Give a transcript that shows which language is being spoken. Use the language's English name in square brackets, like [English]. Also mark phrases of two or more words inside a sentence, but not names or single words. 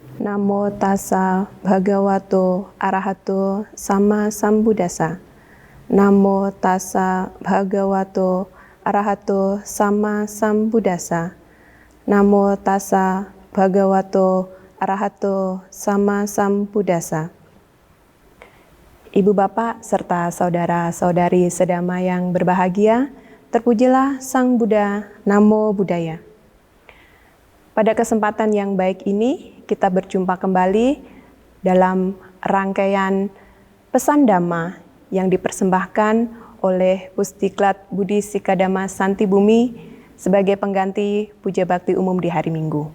[Pali] Namo tassa bhagavato arahato sama sambuddhassa. Namo tassa bhagavato arahato sama sambuddhassa. Namo tassa bhagavato arahato sama sambuddhassa. [Indonesian] Ibu bapak serta saudara-saudari sedama yang berbahagia, terpujilah Sang Buddha, [Pali] Namo Buddhaya. [Indonesian] Pada kesempatan yang baik ini, kita berjumpa kembali dalam rangkaian pesan Dhamma yang dipersembahkan oleh Pusdiklat Budi Sikadama Santi Bumi sebagai pengganti Puja Bakti Umum di hari Minggu.